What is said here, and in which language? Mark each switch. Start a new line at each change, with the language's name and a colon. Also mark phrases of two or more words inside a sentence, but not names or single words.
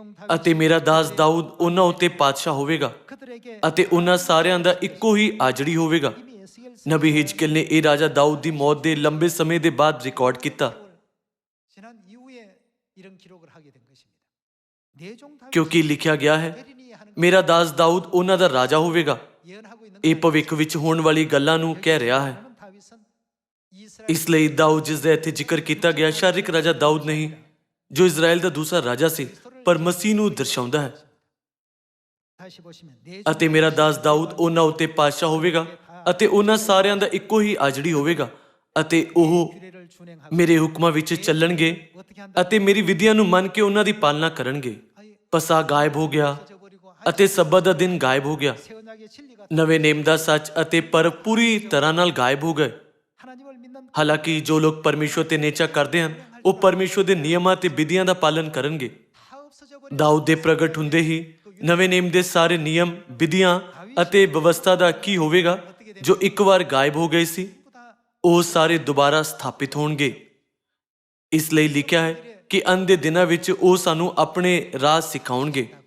Punjabi: ਅਤੇ ਮੇਰਾ ਦਾਸ ਦਾਊਦ ਉਹਨਾਂ ਉੱਤੇ ਪਾਤਸ਼ਾਹ ਹੋਵੇਗਾ
Korean: 그들에게
Punjabi: ਅਤੇ ਉਹਨਾਂ ਸਾਰਿਆਂ ਦਾ ਇੱਕੋ ਹੀ ਆਜੜੀ ਹੋਵੇਗਾ।
Korean: 이미 에스겔
Punjabi: ਨਬੀ ਹਿਜਕੀਲ ਨੇ ਇਹ ਰਾਜਾ ਦਾਊਦ ਦੀ ਮੌਤ ਦੇ ਲੰਬੇ ਸਮੇਂ ਦੇ ਬਾਅਦ ਰਿਕਾਰਡ ਕੀਤਾ,
Korean: 지난 이후에 이런 기록을 하게 된 것입니다. 내종 다윗
Punjabi: ਕਿਉਂਕਿ ਲਿਖਿਆ ਗਿਆ ਹੈ,
Korean: 베리니에 하는
Punjabi: ਮੇਰਾ ਦਾਸ ਦਾਊਦ ਉਹਨਾਂ ਦਾ ਰਾਜਾ ਹੋਵੇਗਾ।
Korean: 예언하고 있는
Punjabi: ਇਹ ਭਵਿੱਖ ਵਿੱਚ ਹੋਣ ਵਾਲੀ ਗੱਲਾਂ ਨੂੰ ਕਹਿ ਰਿਹਾ ਹੈ।
Korean: 다윗은 이스라엘
Punjabi: ਇਸ ਲਈ ਦਾਊਦ ਜਿਸ ਦਾ ਇੱਥੇ ਜ਼ਿਕਰ ਕੀਤਾ ਗਿਆ ਸ਼ਾਰੀਰਿਕ ਰਾਜਾ ਦਾਊਦ ਨਹੀਂ, ਜੋ ਇਜ਼ਰਾਈਲ ਦਾ ਦੂਸਰਾ ਰਾਜਾ ਸੀ, ਪਰ ਮਸੀਹ ਨੂੰ ਦਰਸਾਉਂਦਾ ਹੈ।
Korean: 다시 보시면 내
Punjabi: ਅਤੇ ਮੇਰਾ ਦਾਸ ਦਾਊਦ ਉਹਨਾਂ ਉੱਤੇ ਪਾਤਸ਼ਾਹ ਹੋਵੇਗਾ ਅਤੇ ਉਹਨਾਂ ਸਾਰਿਆਂ ਦਾ ਇੱਕੋ ਹੀ ਆਜੜੀ ਹੋਵੇਗਾ ਅਤੇ ਉਹ
Korean: 규례를 준행하고
Punjabi: ਮੇਰੇ ਹੁਕਮਾਂ ਵਿੱਚ ਚੱਲਣਗੇ
Korean: 어떻게 한다?
Punjabi: ਅਤੇ ਮੇਰੀ ਵਿਧੀਆਂ ਨੂੰ ਮੰਨ ਕੇ ਉਹਨਾਂ ਦੀ ਪਾਲਣਾ ਕਰਨਗੇ। ਪਸਾ ਗਾਇਬ ਹੋ ਗਿਆ
Korean: 잊어버리고
Punjabi: ਅਤੇ ਸਬਤ ਦਾ ਦਿਨ ਗਾਇਬ ਹੋ ਗਿਆ।
Korean: 새 언약의 진리가
Punjabi: ਨਵੇਂ ਨੇਮ ਦਾ ਸੱਚ ਅਤੇ ਪਰਬ ਪੂਰੀ ਤਰ੍ਹਾਂ ਨਾਲ ਗਾਇਬ ਹੋ ਗਏ।
Korean: 하나님을 믿는
Punjabi: ਹਾਲਾਂਕਿ ਜੋ ਲੋਕ ਪਰਮੇਸ਼ਵਰ ਤੇ ਨੇਚਾ ਕਰਦੇ ਹਨ ਉਹ ਪਰਮੇਸ਼ਵਰ ਦੇ ਨਿਯਮਾਂ ਤੇ ਵਿਧੀਆਂ ਦਾ ਪਾਲਨ ਕਰਨਗੇ।
Korean: 다 없어져 버린
Punjabi: ਦਾਊਦ ਦੇ ਪ੍ਰਗਟ ਹੁੰਦੇ ਹੀ ਨਵੇਂ ਨੇਮ ਦੇ ਸਾਰੇ ਨਿਯਮ, ਵਿਧੀਆਂ ਅਤੇ ਵਿਵਸਥਾ ਦਾ ਕੀ ਹੋਵੇਗਾ ਜੋ ਇੱਕ ਵਾਰ ਗਾਇਬ ਹੋ ਗਏ ਸੀ, ਉਹ ਸਾਰੇ ਦੁਬਾਰਾ ਸਥਾਪਿਤ ਹੋਣਗੇ। ਇਸ ਲਈ ਲਿਖਿਆ ਹੈ ਕਿ ਅੰਤ ਦੇ ਦਿਨਾਂ ਵਿੱਚ ਉਹ ਸਾਨੂੰ ਆਪਣੇ ਰਾਹ ਸਿਖਾਉਣਗੇ।